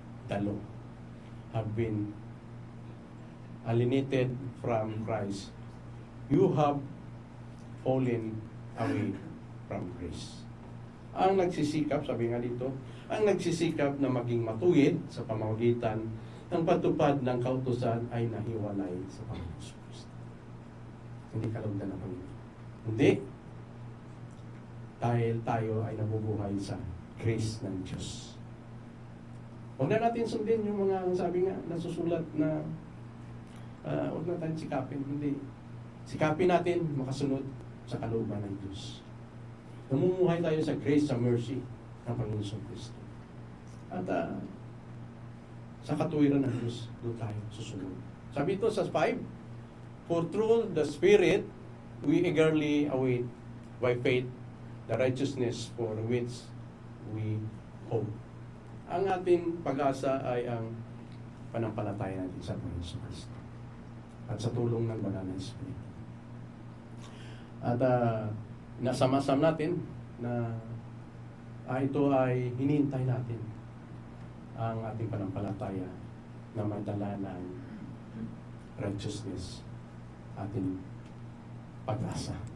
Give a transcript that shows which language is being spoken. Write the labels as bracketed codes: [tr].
[en] The law have been alienated from Christ. You have fallen away from grace. [tl] ang nagsisikap, sabi nga dito, ang nagsisikap na maging matuwid sa pamamagitan ng patupad ng kautusan ay nahiwalay sa Panginoon Kristo. Hindi kalugdan ng Panginoon. Hindi. Dahil tayo ay nabubuhay sa grace ng Diyos. Huwag na natin sundin yung mga sabi nga nasusulat na huwag na tayong sikapin. Hindi. Sikapin natin makasunod sa kalooban ng Diyos. Namumuhay tayo sa grace, sa mercy ng Panginoon Kristo. At sa katuwiran ng Diyos, doon tayo susunod. Sabi ito sa [en] 5, for through the Spirit, we eagerly await by faith the righteousness for which we hope. [tl] Ang ating pag-asa ay ang panampalataya natin sa Panginoon Kristo at sa tulong ng Banal na Espiritu. At nasamasam natin na ito ay hinihintay natin ang ating panampalataya na madala ng righteousness, ating pag-asa.